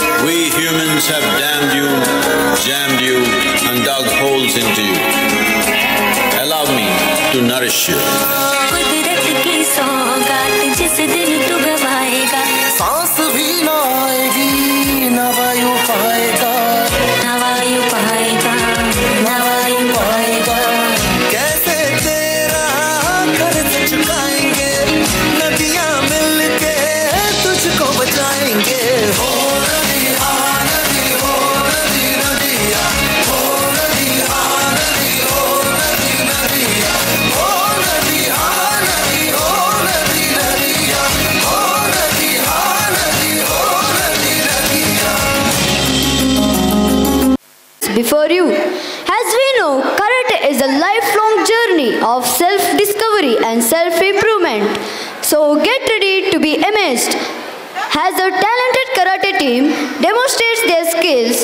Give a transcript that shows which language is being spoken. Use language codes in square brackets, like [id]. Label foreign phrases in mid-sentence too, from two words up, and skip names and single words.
[en] we humans have damned you, jammed you, and dug holes into you. Allow me to nourish you. [hi] कुदरत की सौगात जिस दिन तू गवाएगा, सांस भी ना आएगी, ना वायु पाएगा, ना वायु पाएगा, ना वायु पाएगा। कैसे तेरा कर्ज चुकाएंगे, नदियां मिलके तुझको बचाएंगे। हो नदी हाँ नदी, हो नदी नदिया, हो नदी हाँ नदी, हो नदी नदिया, हो नदी हाँ नदी, हो नदी नदिया, हो नदी हाँ नदी, हो नदी नदिया। [en] Before you. As we know, karate is a lifelong journey of self-discovery and self-improvement. So get ready to be amazed as a talented karate team demonstrates their skills.